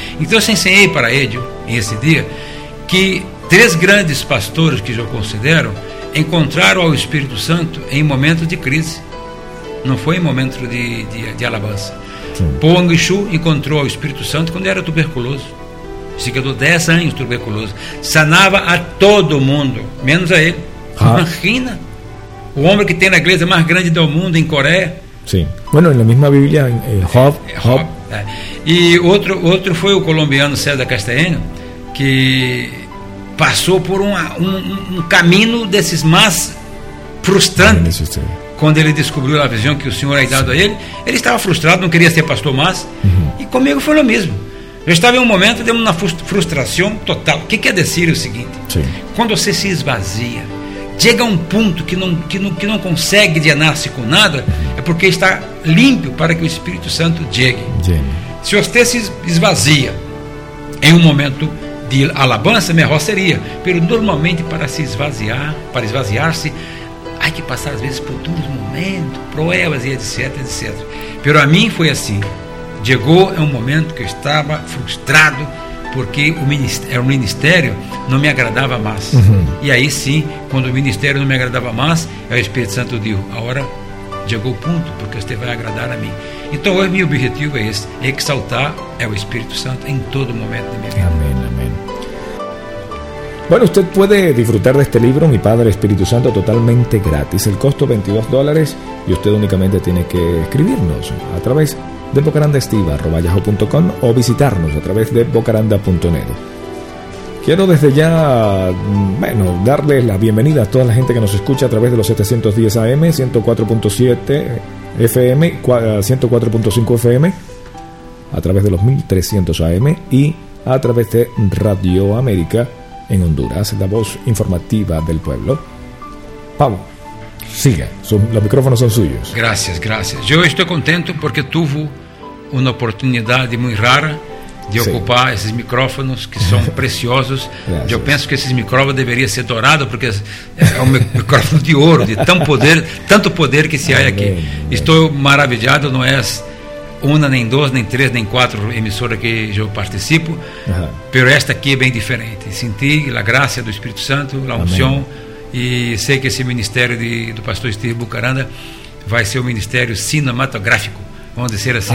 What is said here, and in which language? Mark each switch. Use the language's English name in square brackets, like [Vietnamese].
[Portuguese] Então eu ensinei para ele, nesse dia, que três grandes pastores que eu considero encontraram ao Espírito Santo em momentos de crise, não foi em momento de alabança. Pong Shu encontrou ao Espírito Santo quando era tuberculoso, se quedou 10 anos tuberculoso, sanava a todo mundo, menos a ele. Imagina, o homem que tem na igreja mais grande do mundo em Coreia. [Spanish] Sí, bueno, en la misma Biblia, Job. Y otro fue el colombiano César Castellano, que pasó por un camino de esos más frustrantes. Cuando él descubrió la visión que el Señor había dado, sí, a él, él estaba frustrado, no quería ser pastor más. Y conmigo fue lo mismo. Yo estaba en un momento de una frustración total. ¿Qué quiere decir lo siguiente? Sí. Cuando usted se esvazia, llega a un punto que no consegue llenarse con nada, es porque está limpio para que el Espíritu Santo llegue. Si usted se esvazia en un momento de alabanza, mejor sería, pero normalmente para esvaziarse hay que pasar a veces por duros momentos, pruebas y etc. Pero a mí fue así, llegó a un momento que estaba frustrado porque [Portuguese] o ministério não me agradava mais. E aí sim, quando o ministério não me agradava mais, o Espírito Santo disse: agora chegou o ponto, porque você vai agradar a mim. Então hoje meu objetivo é esse, exaltar o Espírito Santo em todo momento da minha vida. Amém, amém. [Spanish] Bueno, usted puede disfrutar de este libro, Mi Padre Espíritu Santo, totalmente gratis. El costo $22 y usted únicamente tiene que escribirnos a través de bocarandaestiva@yahoo.com o visitarnos a través de bocaranda.net. Quiero desde ya, bueno, darles la bienvenida a toda la gente que nos escucha a través de los 710 AM, 104.7 FM, 104.5 FM, a través de los 1300 AM y a través de Radio América en Honduras, la voz informativa del pueblo. Pablo, siga, los micrófonos son suyos. Gracias, gracias. Yo estoy contento porque tuvo una oportunidad muy rara de, sí, ocupar esos micrófonos que son preciosos. Gracias. Yo pienso que esos micrófonos deberían ser dorados porque es un micrófono de oro, de tanto poder que se hay aquí. Estoy maravillado, no es [Portuguese] una, nem dos, nem três, nem quatro emissoras que eu participo, pero esta aqui é bem diferente. Senti a graça do Espírito Santo, a unção, e sei que esse ministério do pastor Steve Bucaranda vai ser um ministério cinematográfico, vamos dizer assim.